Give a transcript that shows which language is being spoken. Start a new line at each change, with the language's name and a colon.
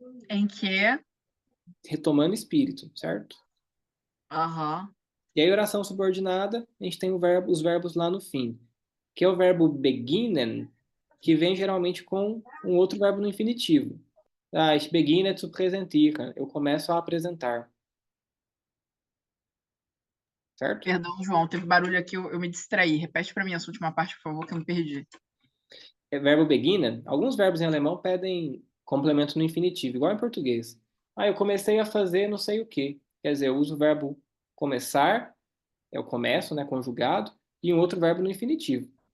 Portuguese: Em que, retomando espírito, certo? aham, E aí, oração subordinada, a gente tem os verbos lá no fim, que é o verbo beginnen, que vem geralmente com um outro verbo no infinitivo.
German: Ah, ich beginne zu präsentieren.
Portuguese: Eu começo a apresentar, certo? perdão, João, teve barulho aqui, eu me distraí. Repete para mim essa última parte, por favor, que eu me perdi. É verbo beginnen. Alguns verbos em alemão pedem complemento no infinitivo, igual em português. Ah, eu comecei a fazer não sei o quê. Quer dizer, eu uso o verbo começar, é o começo, né, conjugado, e um outro verbo no infinitivo.